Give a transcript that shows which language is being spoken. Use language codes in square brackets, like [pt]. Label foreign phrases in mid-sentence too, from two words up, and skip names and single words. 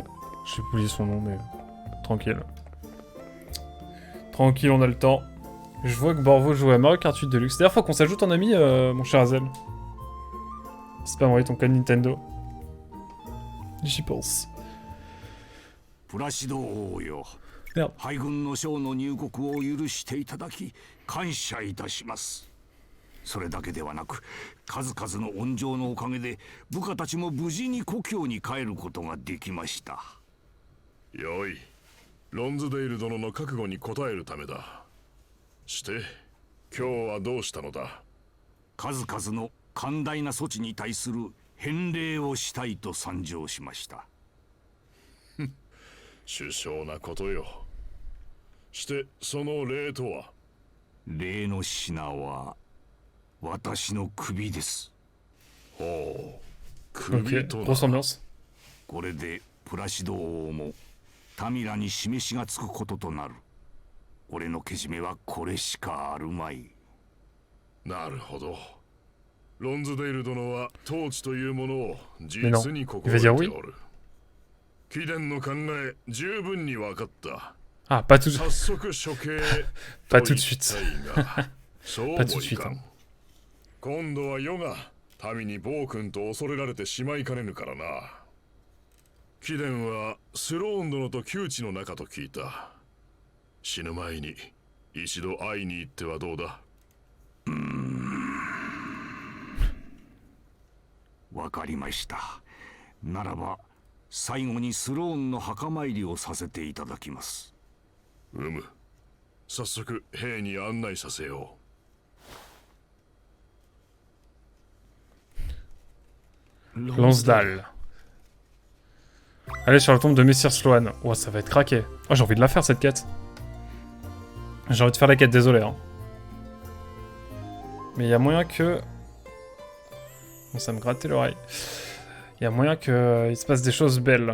[fr] J'ai oublié son nom, mais tranquille. Tranquille, on a le temps. Je vois que Borvo joue à Mario Kart 8 Deluxe. D'ailleurs, faut qu'on s'ajoute en ami, mon cher Azel. C'est pas envoyer ton code Nintendo. J'y pense. Merde. [ja] 海軍の将の入国を許していただき感謝いたします。それだけではなく数々の恩情のおかげで部下たちも無事に故郷に帰ることができました。よい、ロンズデール殿の覚悟に応えるためだ。して今日はどうしたのだ。数々の寛大な措置に対する返礼をしたいと参上しました。首相なことよ。してその礼とは。礼の品は私の首です。ほう、 [fr] Ok, [ja] 首とな。 [fr] grosse ambiance. [ja] これでプラシド王もタミラに示しがつくこととなる。俺のけじめはこれしかあるまい。なるほど。ロンズデール殿は統治というものを実に心得ておる。貴殿の考え十分に分かった。 [fr] Ah, pas tout, [ja] 早速処刑 [fr] pas tout de suite. [ja] そうも [fr] Pas tout de [ja] い [fr] suite. [ja] かん。今度は世が民に暴君と恐れられてしまいかねぬからな。貴殿はスローン殿と窮地の中と聞いた。死ぬ前に一度会いに行ってはどうだ。わかりました。ならば最後にスローンの墓参りをさせていただきます。早速兵に案内させよう。 [fr] Lonsdale. Allez sur la tombe de Messire Sloan. Oh, ça va être craqué. Oh, j'ai envie de la faire cette quête. J'ai envie de faire la quête, désolé. Hein. Mais il y a moyen que... Bon, ça me grattait l'oreille. Il y a moyen que il se passe des choses belles.